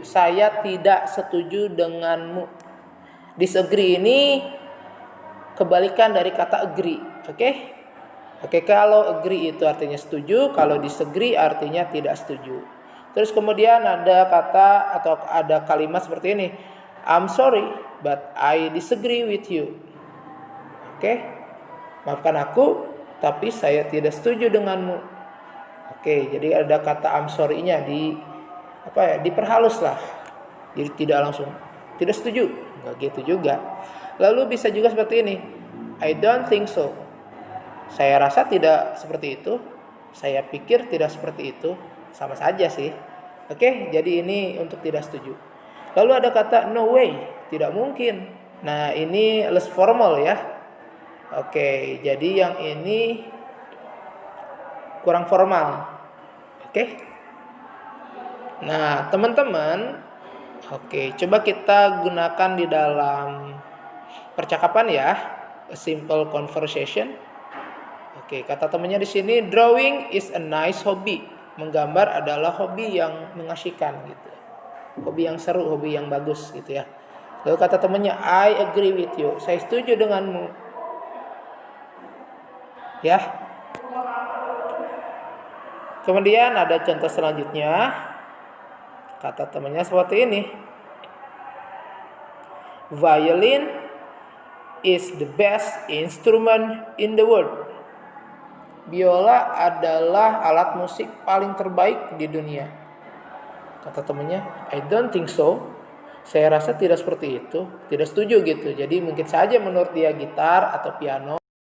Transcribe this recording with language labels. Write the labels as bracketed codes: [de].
[id] Saya tidak setuju denganmu. Disagree ini kebalikan dari kata agree. Oke? Oke, kalau agree itu artinya setuju, kalau disagree artinya tidak setuju. Terus kemudian ada kata atau ada kalimat seperti ini. [en] I'm sorry, but I disagree with you. [id] Oke? Maafkan aku, tapi saya tidak setuju denganmu. Oke, jadi ada kata I'm sorry-nya diperhalus lah. Jadi tidak langsung tidak setuju, enggak gitu juga. Lalu bisa juga seperti ini. [en] I don't think so. [id] Saya rasa tidak seperti itu. Saya pikir tidak seperti itu. Sama saja sih. Oke, jadi ini untuk tidak setuju. Lalu ada kata [en] no way, [id] tidak mungkin. Nah, ini less formal ya. Oke, jadi yang ini kurang formal. Oke. Nah, teman-teman, oke, coba kita gunakan di dalam percakapan ya. [en] A simple conversation. [id] Oke, kata temannya di sini, [en] drawing is a nice hobby. [id] Menggambar adalah hobi yang mengasihkan gitu. Hobi yang seru, hobi yang bagus gitu ya. Lalu kata temannya, [en] I agree with you. [id] Saya setuju denganmu. Ya. Kemudian ada contoh selanjutnya. Kata temannya seperti ini. Violin [en] is the best instrument in the world. [id] Biola adalah alat musik paling terbaik di dunia. Kata temannya, [en] I don't think so. [id] Saya rasa tidak seperti itu, tidak setuju gitu. Jadi mungkin saja menurut dia gitar atau piano.